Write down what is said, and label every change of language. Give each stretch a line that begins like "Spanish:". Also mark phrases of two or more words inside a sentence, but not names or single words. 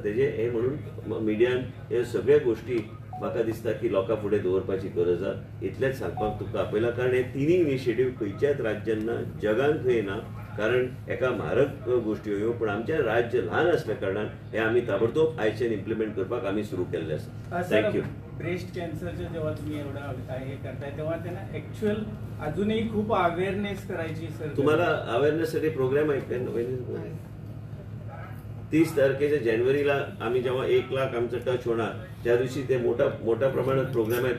Konkani: तेजे हे म्हणून मिडियान हे सगळे गोष्टी म्हाका दिसता की लोकां फुडें दवरपाची गरज आसा. इतलेंच सांगपाक तुका आपयलां, कारण हे तिनूय इनिशिएटीव खंयच्याच राज्यान ना, जगान खंय ना. कारण एका म्हारग गोष्टी ह्यो, पण आमचें राज्य ल्हान असल्या कारणान हे आमी ताबडतोब आयच्यान इम्प्लिमेंट करपाक आमी सुरू केल्ले आसा. थँक्यू.
Marathi: ब्रेस्ट कॅन्सरचे जेव्हा तुम्ही एवढं हे करताय तेव्हा त्यांना ऍक्च्युअल अजूनही खूप अवेअरनेस करायची सर. तुम्हाला अवेअरनेससाठी प्रोग्राम आहे 30 तारखेच्या जानेवारीला आम्ही जेव्हा 1 लाख आमचं टच होणार त्या दिवशी ते मोठ्या प्रमाणात प्रोग्राम आहे.